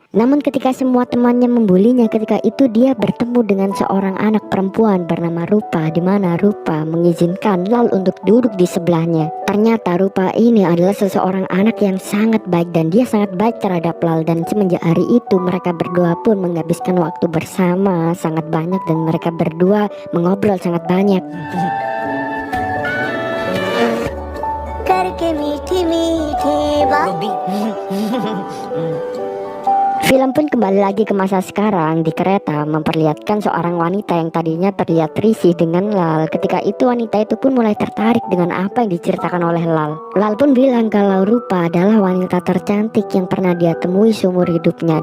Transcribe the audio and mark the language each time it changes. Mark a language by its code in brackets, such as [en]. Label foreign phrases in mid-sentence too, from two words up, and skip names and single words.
[id] Namun ketika semua temannya membulinya, ketika itu dia bertemu dengan seorang anak perempuan bernama Rupa, di mana Rupa mengizinkan Lal untuk duduk di sebelahnya. Ternyata Rupa ini adalah seseorang anak yang sangat baik dan dia sangat baik terhadap Lal. Dan semenjak hari itu mereka berdua pun menghabiskan waktu bersama sangat banyak dan mereka berdua mengobrol sangat banyak. [hi] करके मीठी मीठी बात। [id] Film pun kembali lagi ke masa sekarang. Di kereta memperlihatkan seorang wanita yang tadinya terlihat risih dengan Lal. Ketika itu wanita itu pun mulai tertarik dengan apa yang diceritakan oleh Lal. Lal pun bilang kalau Rupa adalah wanita tercantik yang pernah dia temui seumur hidupnya.